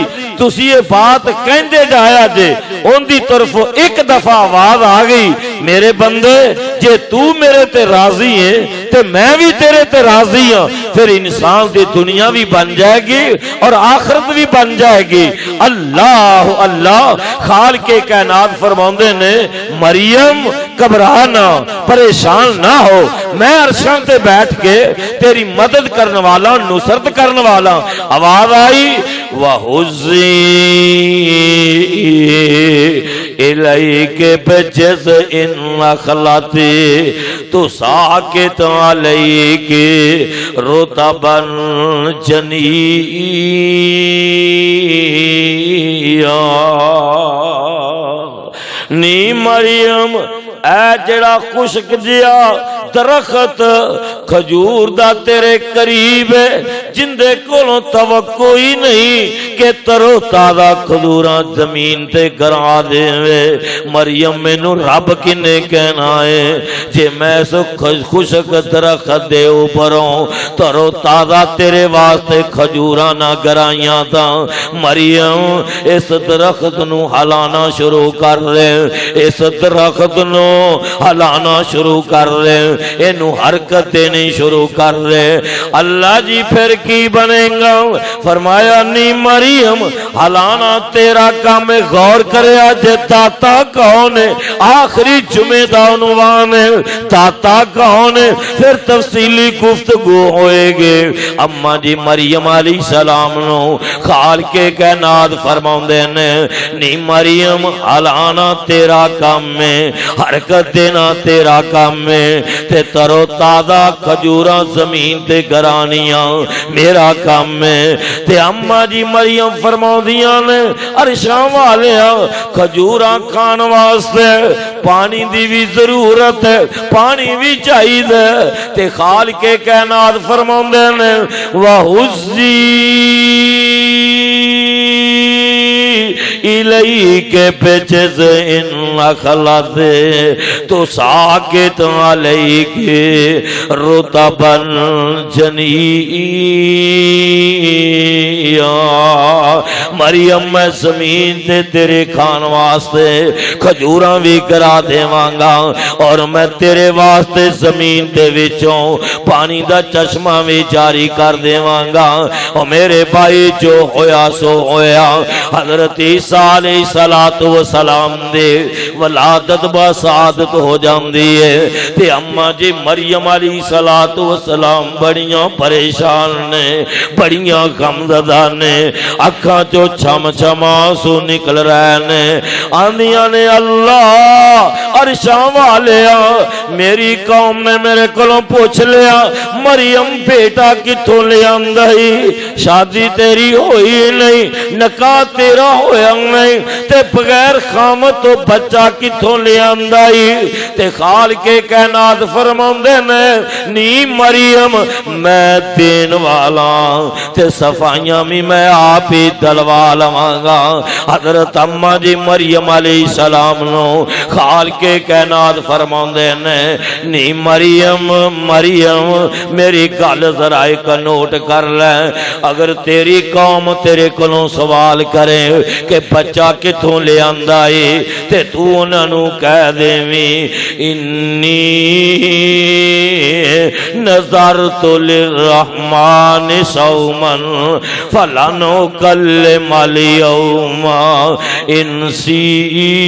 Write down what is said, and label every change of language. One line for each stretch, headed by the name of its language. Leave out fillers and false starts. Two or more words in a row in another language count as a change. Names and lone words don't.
Punjabi: تسی یہ بات کہندے جایا جے، ان دی طرف ایک دفعہ آواز آ گئی میرے بندے جے تو میرے تے راضی ہے تے میں بھی تیرے تے راضی ہوں، پھر انسان دی دنیا بھی بن جائے گی اور آخرت بھی بن جائے گی۔ اللہ اللہ خالق کائنات فرماندے نے مریم گھبرانا، پریشان نہ ہو، میں عرشاں تے بیٹھ کے تیری مدد کرنے والا، نصرت کرنے والا۔ آواز آئی
Arabic: وَحُزِّي إِلَيْكَ بِجِذْعِ النَّخْلَةِ تُسَاقِطُ عَلَيْكِ رُطَبًا جَنِيًّا۔
Punjabi: نی مریم اے جڑا خشک جیا درخت کھجور دا تیرے قریب ہے، جندے کولوں توقع ہی نہیں کہ ترو تازہ کھجوراں زمین تے گرا دے۔ مریم مینوں رب کنے کہنا ہے جے میں سو خشک درخت دے اوپروں ترو تازہ تیرے واسطے کھجوراں نہ گرائیاں تاں مریم اس درخت نو ہلانا شروع کر دے، اس درخت نو ہلانا شروع کر دے، اینو حرکت دینی شروع کر دے۔ اللہ جی پھر کی بنے گا؟ فرمایا نی مریم ہلانا تیرا کام، غور کرے جے داتا کون ہے، آخری جمعہ دا عنوان ہے داتا کون ہے، پھر تفصیلی گفتگو ہوئے گے۔ اما جی مریم علیہ السلام نو خالق کائنات فرماندے نے نی مریم ہلانا تیرا کام ہے، حرکت دینا تیرا کام ہے، تے ترو تازہ کھجوراں زمین تے گرانیاں میرا کام ہے۔ تے اما جی مریم فرماؤندیاں نے عرشاں والیاں کھجوراں کھان واسطے پانی دی بھی ضرورت ہے، پانی بھی چاہیے، تے خالق کائنات فرماؤندے نے
Arabic: وَحُزِّي الیک بجز النخلۃ تو ساکت علیک رطبا جنیا۔
Punjabi: مریم میں زمین تے تیرے کھان واسطے کھجوراں بھی کرا دیواں گا، اور میں تیرے واسطے زمین دے وچوں پانی دا چشمہ بھی جاری کر دیواں گا۔ اور میرے بھائی جو ہویا سو ہویا، حضرت عیسیٰ علیہ السلام دے ولادت با سعادت ہو جاندی ہے، تے اما جی مریم علیہ السلام بڑیاں پریشان نے، بڑیاں غمزدہ نے، اکھاں چو چھم چھم آنسو نکل رہے نے، آندیاں نے اللہ عرشاں والیا میری قوم نے میرے کولوں پوچھ لیا مریم بیٹا کتھوں لے آندائی، شادی تیری ہوئی نہیں، نکاح تیرا ہویا نہیں، تے بغیر خامت تو بچہ کتھوں لے آندائی؟ تے خالق کائنات فرماندے نے نی مریم میں دین والا، تے صفائیاں بھی میں آپ ہی دلوا لواں گا۔ حضرت اما جی مریم علیہ السلام نو خالق کائنات فرماندے نے نی مریم میری گل ذرا ایک نوٹ کر لے، اگر تیری قوم تیرے کولوں سوال کرے کہ بچہ کتھوں لے آندا ہے تے تو انہاں نو کہہ دیویں
Arabic: انی نذرت للرحمن صوما فلن اکلم اليوم انسیا۔